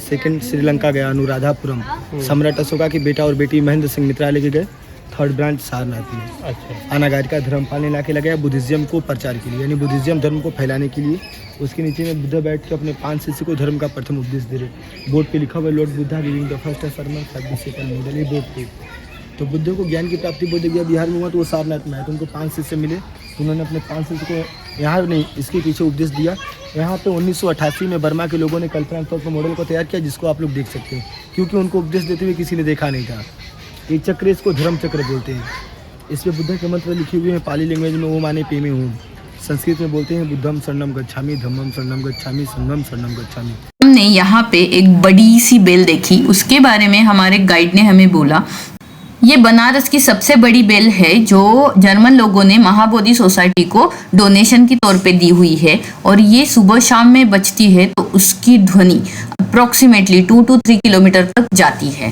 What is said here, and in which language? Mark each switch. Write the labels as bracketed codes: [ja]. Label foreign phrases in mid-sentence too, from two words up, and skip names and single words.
[hi] सेकंड श्रीलंका गया, अनुराधापुरम, सम्राट अशोका के बेटा और बेटी महेंद्र सिंह मित्रा लेके गए। [en] third branch [hi] सारनाथ में। अच्छा। अनागारिका धर्मपाल ने लाके लगाया बुद्धिज्म को प्रचार के लिए, यानी बुद्धिज्म धर्म को फैलाने के लिए। उसके नीचे में बुद्ध बैठ के अपने 5 शिष्य को धर्म का प्रथम उपदेश दे रहे। बोर्ड पे लिखा हुआ [en] Lord Buddha giving the first sermon for the second model, [hi] ये बोर्ड पे। तो बुद्ध को ज्ञान की प्राप्ति बोध गया बिहार में हुआ, तो वो सारनाथ में आया। तो उनको 5 शिष्य मिले, तो उन्होंने अपने 5 शिष्य को यहाँ नहीं इसके पीछे उपदेश दिया। यहाँ पे 1988 में बर्मा के लोगों ने कल्पना तौर पर मॉडल को तैयार किया, जिसको आप लोग देख सकते हैं, क्योंकि उनको उपदेश देते हुए किसी ने देखा नहीं था। ये चक्र, इसको धर्म चक्र बोलते हैं। इसमें बुद्ध के मंत्र लिखे हुए हैं [en] Pali language [hi] में, [sa] ओम माने पेमे ओम। [hi] संस्कृत में बोलते हैं [pi] बुद्धम शरणम गच्छामि, धम्मम शरणम गच्छामि, संघम शरणम गच्छामि। [hi] हमने यहाँ पे एक बड़ी सी बेल देखी, उसके बारे में हमारे गाइड ने हमें बोला ये बनारस की सबसे बड़ी बेल है जो जर्मन लोगों ने महाबोधि सोसाइटी को डोनेशन के तौर पे दी हुई है, और ये सुबह शाम में बजती है तो उसकी ध्वनि अप्रोक्सीमेटली 2 to 3 किलोमीटर तक जाती है।